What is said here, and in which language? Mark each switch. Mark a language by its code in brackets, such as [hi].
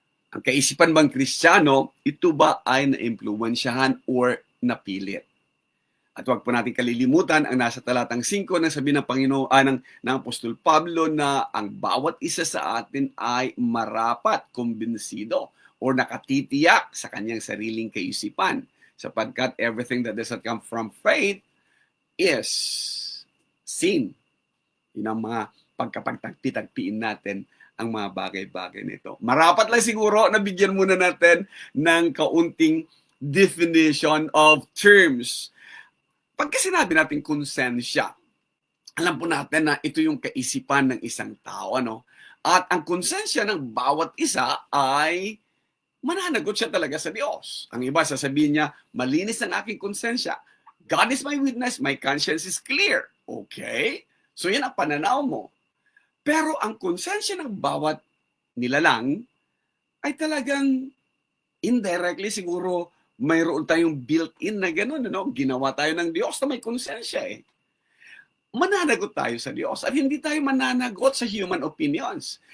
[tl] Ang kaisipan bang Kristiyano, ito ba ay na-impluwensyahan or napilit? At huwag po natin kalilimutan ang nasa talatang 5 na sabi ng Panginoon ng Apostol Pablo na ang bawat isa sa atin ay marapat kumbinsido o nakatitiyak sa kanyang sariling kaisipan. Sapagkat [en] everything that does not come from faith is sin. [tl] Yun ang mga pagkapagtagpi-tagpiin natin ang mga bagay-bagay nito. Marapat lang siguro na bigyan muna natin ng kaunting [en] definition of terms. [tl] Pagka sinabi natin konsensya, alam po natin na ito yung kaisipan ng isang tao. Ano? At ang konsensya ng bawat isa ay mananagot siya talaga sa Diyos. Ang iba sasabihin niya, malinis ang aking konsensya. [en] God is my witness, my conscience is clear. [tl] Okay? So yan ang pananaw mo. Pero ang konsensya ng bawat nilalang ay talagang indirectly siguro mayroon tayong built-in na gano'n. Ano? Ginawa tayo ng Diyos na may konsensya eh. Mananagot tayo sa Diyos at hindi tayo mananagot sa [en] human opinions.